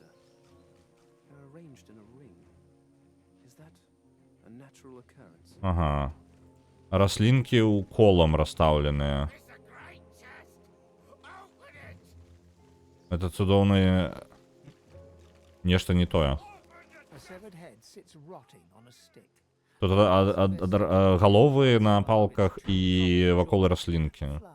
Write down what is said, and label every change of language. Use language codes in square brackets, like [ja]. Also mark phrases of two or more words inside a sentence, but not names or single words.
[en] They're arranged in a ring. Is that a natural occurrence? [be] Ага. Раслінкі ў колам расстаўленыя. Это цудоўнае... Нешта не тое. Тут галовы на палках і вакол раслінкі.